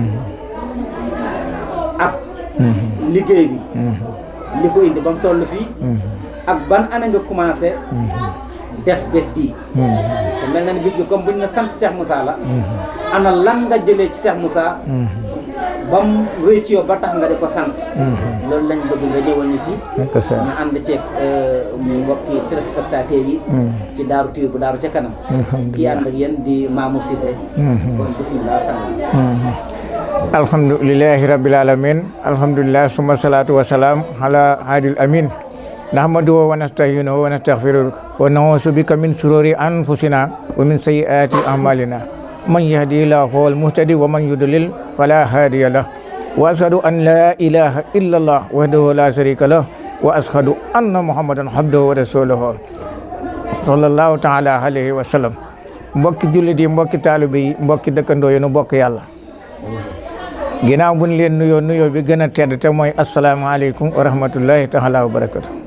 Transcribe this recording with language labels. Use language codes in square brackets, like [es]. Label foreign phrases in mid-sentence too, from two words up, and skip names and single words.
[wo] ak liggéey bi li ko indi ba mu toll fii ak ban ana nga commencé def bés bi [fr] parce que [wo] mel na ni bés bi comme buñ na sant Cheikh Moussa la ana lan nga jëlee ci Cheikh Moussa ba mu rëy ci yow ba tax nga di ko sant loolu lañ bëgg nga ñëwal ñu ci ñu ànd ceeg mbokki téléspectateurs yi ci Daaru TV bu Daaru ca kanam kii ànd ak yéen di Mamour Cissé kon bismillah sang [ar] الحمد لله رب العالمين الحمد لله ثم الصلاة والسلام على الهادي الأمين نحمده ونستعينه ونستغفره ونعوذ بك من شرور أنفسنا ومن سيئات أعمالنا من يهده الله هو المهتدي ومن يضلل فلا هادي له وأشهد أن لا إله إلا الله وحده لا شريك له وأشهد أن محمدا عبده ورسوله صلى الله تعالى عليه وسلم [wo] mbokki jullit yi mbokki taalibe yi mbokki dëkkandoo yi nu bokk yàlla ginnaaw bu ñu leen nuyoo bi gën a tedd te mooy asalaamaaleykum [ar] ورحمة الله تعالى وبركاته